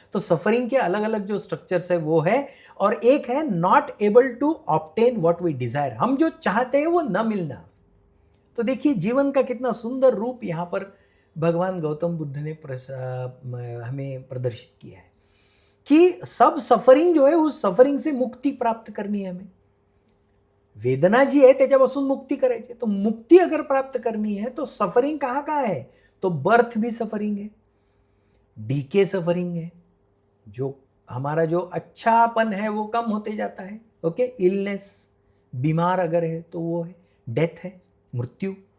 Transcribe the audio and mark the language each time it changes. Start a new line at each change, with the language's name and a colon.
Hindi: तो सफरिंग के अलग अलग जो स्ट्रक्चर्स है वो है. और एक है
English: not able to obtain what we desire,
Hindi: हम जो चाहते हैं वो न मिलना. तो देखिए जीवन का कितना सुंदर रूप यहाँ पर भगवान गौतम बुद्ध ने हमें प्रदर्शित किया है कि सब सफरिंग जो है उस सफरिंग से मुक्ति प्राप्त करनी है हमें.
Marathi: वेदना जी है त्याच्यापासून मुक्ती करायची.
Hindi: तो मुक्ती अगर प्राप्त करनी है तो सफरिंग कहाँ कहाँ है? तो बर्थ भी सफरिंग है, डीके सफरिंग है, जो हमारा जो अच्छापन है वो कम होते जाता है. ओके, इलनेस, बीमार अगर है तो वो है. डेथ है, मृत्यु.